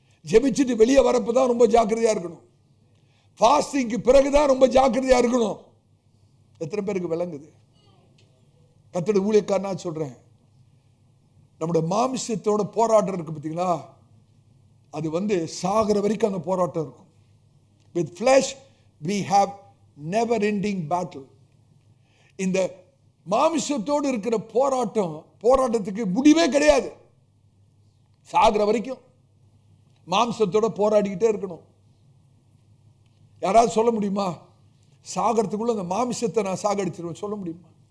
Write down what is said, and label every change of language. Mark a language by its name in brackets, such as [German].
[Tamil] ஜெபிச்சுட்டு வெளியே வரப்பதான் ரொம்ப ஜாக்கிரதையா இருக்கணும். ஃபாஸ்டிங்க்கு பிறகுதான் ரொம்ப ஜாக்கிரதையா இருக்கணும். எத்தனை பேருக்கு விளங்குது? கர்த்தருடைய ஊழியக்காரனா சொல்றேன், நம்முடைய மாமிசத்தோட போராட்டம் இருக்கு பார்த்தீங்களா, அது வந்து சாகிற வரைக்கும் அந்த போராட்டம் இருக்கும். [English] With flesh we have never ending battle. [Tamil] இந்த மாமிசத்தோடு இருக்கிற போராட்டத்துக்கு முடிவே கிடையாது. சாகிற வரைக்கும் மாமிசத்தோட போராடிக்கிட்டே இருக்கணும். யாராவது சொல்ல முடியுமா, சாகிறதுக்குள்ள அந்த மாமிசத்தை நான் சாகடிச்சிருவேன் சொல்ல முடியுமா?